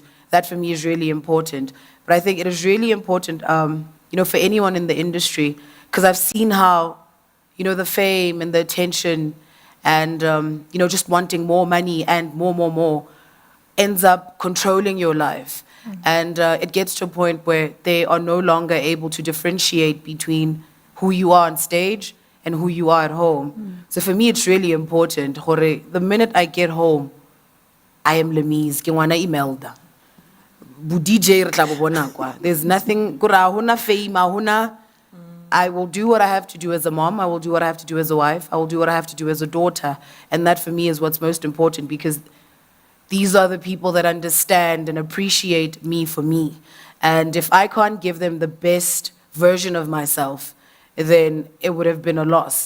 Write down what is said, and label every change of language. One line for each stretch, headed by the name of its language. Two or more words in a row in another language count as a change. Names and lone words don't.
English: That for me is really important. But I think it is really important, for anyone in the industry, because I've seen how, the fame and the attention and, just wanting more money and more ends up controlling your life. And it gets to a point where they are no longer able to differentiate between who you are on stage and who you are at home. So for me, it's really important. The minute I get home, I am Lamise,
Tswana: ke ngwana
English: Imelda.
Tswana: Bu DJ re tla bo bona kwa.
English: There's nothing, fame, I will do what I have to do as a mom. I will do what I have to do as a wife. I will do what I have to do as a daughter. And that for me is what's most important, because these are the people that understand and appreciate me for me. And if I can't give them the best version of myself, then it would have been a loss.